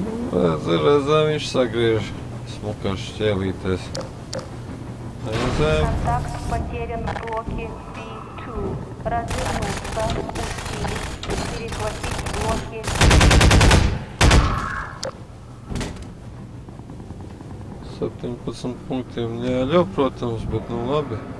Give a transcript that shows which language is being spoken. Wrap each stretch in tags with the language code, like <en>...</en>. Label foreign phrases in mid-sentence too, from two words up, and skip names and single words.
<lv>Reizēm viņš sagriež smukās šķēlītēs. Reizēm</lv> <ru>Контакт потерян в блоке P2. Развернуться. Усилить. Перехватить блоки.</ru> <lv>17 punktiem jāļauj, protams, bet nu labi.</lv>